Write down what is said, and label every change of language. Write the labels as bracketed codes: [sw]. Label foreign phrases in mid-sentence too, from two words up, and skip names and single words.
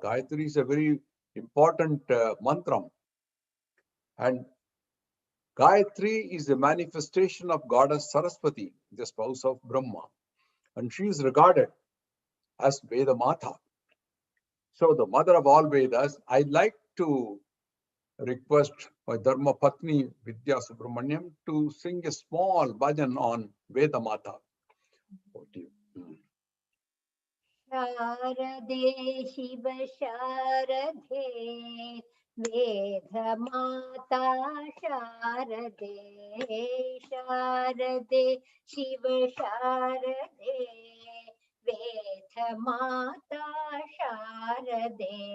[en] Gayatri is a very important mantra, and Gayatri is a manifestation of goddess Saraswati, the spouse of Brahma, and she is regarded as Veda Mata. So the mother of all Vedas. I'd like to request my [sa] धर्म पत्नी [en] Vidya Subramaniam to sing a small bhajan on Veda Mata. [sa] शारदे शिव शारदे वेदमाता शारदे शारदे शिव शारदे वेदमाता शारदे